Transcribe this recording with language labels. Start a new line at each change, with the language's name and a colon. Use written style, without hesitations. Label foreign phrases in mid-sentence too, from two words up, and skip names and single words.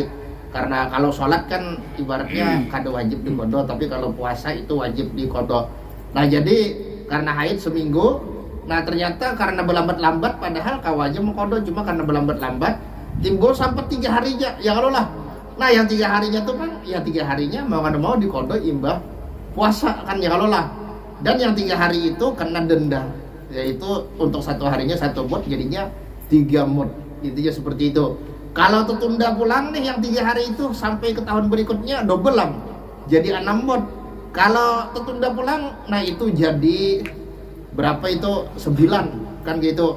Indonesian: Karena kalau sholat kan ibaratnya kada wajib dikodo, tapi kalau puasa itu wajib dikodo. Nah jadi karena haid seminggu, nah ternyata karena berlambat-lambat, padahal kau wajib mengkodo, cuma karena berlambat-lambat timbul sampai 3 hari aja, ya kalau lah.
Banjar: Nah yang 3 harinya tuh kan, ya 3 harinya mau kada mau dikodo imbah puasa kan ya kalau lah.
Indonesian: Dan yang 3 hari itu kena denda, yaitu untuk 1 harinya 1 mud, jadinya 3 mud. Intinya seperti itu. Kalau tertunda pulang nih yang 3 hari itu sampai ke tahun berikutnya double lah, jadi 6 mud. Kalau tertunda pulang, nah itu jadi berapa itu 9 kan gitu.